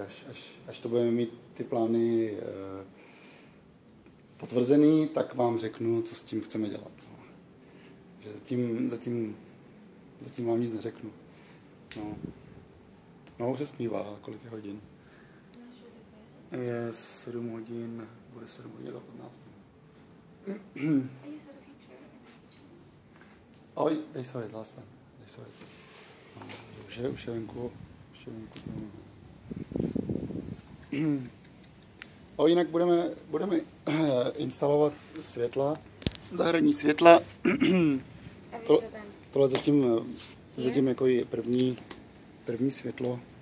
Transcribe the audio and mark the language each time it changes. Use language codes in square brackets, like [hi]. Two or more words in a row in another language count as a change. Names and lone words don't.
[cs] Až to budeme mít ty plány potvrzený, tak vám řeknu, co s tím chceme dělat. No. Že zatím vám nic neřeknu. No už se smívá, kolik je hodin? Je 7 hodin, bude 7 hodin do 15. [en] Oh, they saw it last time. They saw it. [cs] Už je venku. Jinak budeme instalovat světla, zahradní světla. Tohle zatím jako je první světlo.